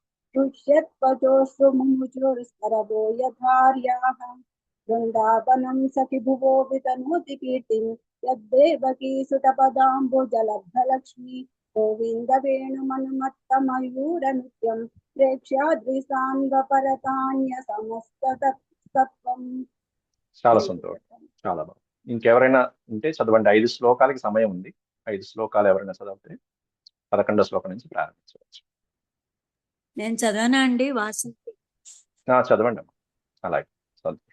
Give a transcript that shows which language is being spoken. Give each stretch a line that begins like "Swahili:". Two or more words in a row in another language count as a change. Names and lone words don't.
Sanskrit: तुष्यत्वचोश्रुमुमुचुर्स्करवो यथार्याः वृन्दावनं सखि भुवो वितनोति कीर्तिं यद्देवकी सुतपदाम्बुजलब्धलक्ष्मी गोविन्दवेणुमनुमत्तमयूरनृत्यं प्रेक्ष्याद्रिसान्वपरतान्य సమస్తత్వం.
Telugu: చాలా సంతోషం, చాలా బాగుంది. ఇంకెవరైనా ఉంటే చదవండి. 5 శ్లోకాలకి సమయం ఉంది. 5 శ్లోకాలు ఎవరైనా చదివితే 11వ శ్లోకం నుంచి ప్రారంభించవచ్చు. నేను చదవనా అండి? వాసంతి చదవండి అమ్మా. అలాగే సంతోషం.